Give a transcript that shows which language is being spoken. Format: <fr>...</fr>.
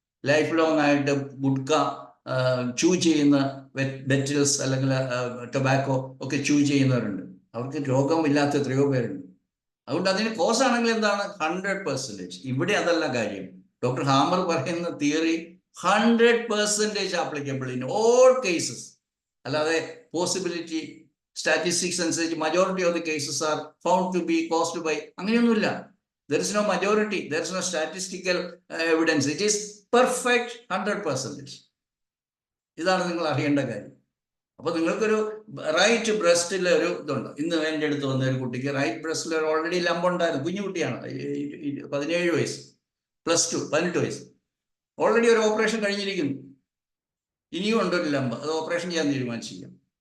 <ml>Life long ആയിട്ട് ഗുഡ്ക ചൂ ചെയ്യുന്ന വെറ്റൽസ് അല്ലെങ്കിൽ ടൊബാക്കോ ഒക്കെ ചൂ ചെയ്യുന്നവരുണ്ട്. അവർക്ക് രോഗമില്ലാത്ത എത്രയോ പേരുണ്ട്. അതുകൊണ്ട് അതിന് കോസ് ആണെങ്കിൽ എന്താണ്? 100%. ഇവിടെ അതല്ല കാര്യം. ഡോക്ടർ ഹാമർ പറയുന്ന theory</ml> <en>100% applicable in all cases.</en> <ml>അല്ലാതെ പോസിബിലിറ്റി സ്റ്റാറ്റിസ്റ്റിക്സ് അനുസരിച്ച്</ml> <en>majority of the cases are found to be caused by,</en> <ml>അങ്ങനെയൊന്നുമില്ല.</ml> <en>There is no majority, there is no statistical evidence. It is perfect 100%.</en> <ml>ഇതാണ് നിങ്ങൾ അറിയേണ്ട കാര്യം. അപ്പൊ നിങ്ങൾക്കൊരു റൈറ്റ് ബ്രസ്റ്റിൽ ഒരു ഇതുണ്ട്. ഇന്ന് എൻ്റെ അടുത്ത് വന്ന ഒരു കുട്ടിക്ക് റൈറ്റ് ബ്രസ്റ്റിൽ ഓൾറെഡി ലംബുണ്ടായിരുന്നു. കുഞ്ഞു കുട്ടിയാണ്, 17 വയസ്സ്, +2, 18 വയസ്സ്. ഓൾറെഡി ഒരു ഓപ്പറേഷൻ കഴിഞ്ഞിരിക്കുന്നു. ഇനിയും ഉണ്ടൊരു ലംബ്, അത് ഓപ്പറേഷൻ ചെയ്യാൻ തീരുമാനിച്ചിരിക്കണം.</ml>